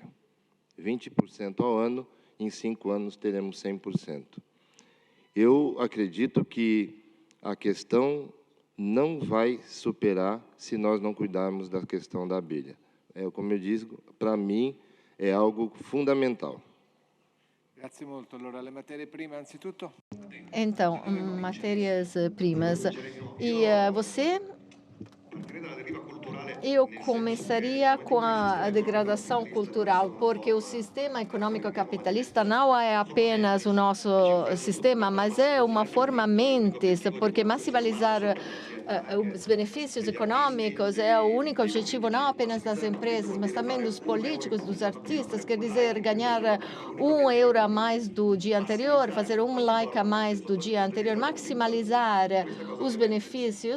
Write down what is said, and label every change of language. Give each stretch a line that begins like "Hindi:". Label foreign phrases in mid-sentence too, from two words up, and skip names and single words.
Portuguese: 20% ao ano, em 5 anos teremos 100%. Eu acredito que a questão não vai superar se nós não cuidarmos da questão da abelha. Como eu digo, para mim é algo fundamental.
Italian: Grazie molto. Allora, le materie prime, anzitutto.
Portuguese: Então, matérias-primas. E você? Eu começaria com a degradação cultural, porque o sistema econômico capitalista não é apenas o nosso sistema, mas é uma forma mentes, porque maximizar os benefícios econômicos é o único objetivo não apenas das empresas, mas também dos políticos, dos artistas, quer dizer, ganhar €1 a mais do dia anterior, fazer um like a mais do dia anterior, maximizar os benefícios.